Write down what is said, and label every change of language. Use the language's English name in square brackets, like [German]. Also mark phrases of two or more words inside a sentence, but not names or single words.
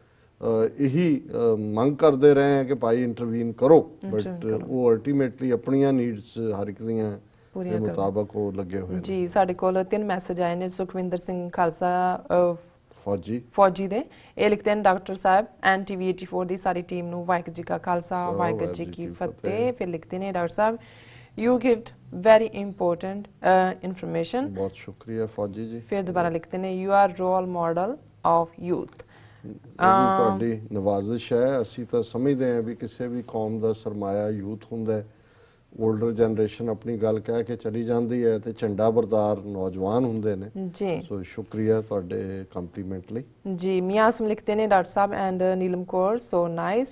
[Punjabi] ਇਹੀ ਮੰਗ ਕਰਦੇ ਰਹੇ ਹਾਂ ਕਿ ਭਾਈ ਇੰਟਰਵੀਨ ਕਰੋ, ਬਟ ਉਹ ਅਲਟੀਮੇਟਲੀ ਆਪਣੀਆਂ ਨੀਡਸ ਹਰ ਇੱਕ ਦੀਆਂ ਦੇ ਮੁਤਾਬਕ ਉਹ ਲੱਗੇ ਹੋਏ ਜੀ। ਸਾਡੇ ਕੋਲ 3 ਮੈਸੇਜ ਆਏ ਨੇ ਸੁਖਵਿੰਦਰ ਸਿੰਘ ਖਾਲਸਾ ਫੌਜੀ ਦੇ। ਇਹ ਲਿਖਦੇ ਨੇ, ਡਾਕਟਰ ਸਾਹਿਬ ਐਂਡ TV 84 ਦੀ ਸਾਰੀ ਟੀਮ ਨੂੰ ਵਾਹਿਗੁਰੂ ਜੀ ਕਾ ਖਾਲਸਾ ਵਾਹਿਗੁਰੂ ਜੀ ਕੀ ਫਤਿਹ। ਫਿਰ ਲਿਖਦੇ ਨੇ, ਡਾਕਟਰ ਸਾਹਿਬ [English] you give very important information। [Punjabi] ਬਹੁਤ ਸ਼ੁਕਰੀਆ ਫੌਜੀ ਜੀ। ਫਿਰ ਦੁਬਾਰਾ ਲਿਖਦੇ ਨੇ, [English] you are role model of youth। [Punjabi] ਤੁਹਾਡੀ ਨਵਾਜ਼ਿਸ਼ ਹੈ। ਅਸੀਂ ਤਾਂ ਸਮਝਦੇ ਹਾਂ ਵੀ ਕਿਸੇ ਵੀ ਕੌਮ ਦਾ ਸਰਮਾਇਆ ਯੂਥ ਹੁੰਦਾ ਹੈ। [English] older generation [Punjabi] ਆਪਣੀ ਗੱਲ ਕਹਿ ਕੇ ਚਲੀ ਜਾਂਦੀ ਹੈ ਤੇ ਝੰਡਾ ਬਰਦਾਰ ਨੌਜਵਾਨ ਹੁੰਦੇ ਨੇ ਜੀ। ਸੋ ਸ਼ੁਕਰੀਆ ਤੁਹਾਡੇ ਕੰਪਲੀਮੈਂਟ ਲਈ ਜੀ। ਮੀਆਂ ਆਸਮ ਲਿਖਦੇ ਨੇ, ਡਾਕਟਰ ਸਾਹਿਬ ਐਂਡ ਨੀਲਮ ਕੌਰ [English] so nice.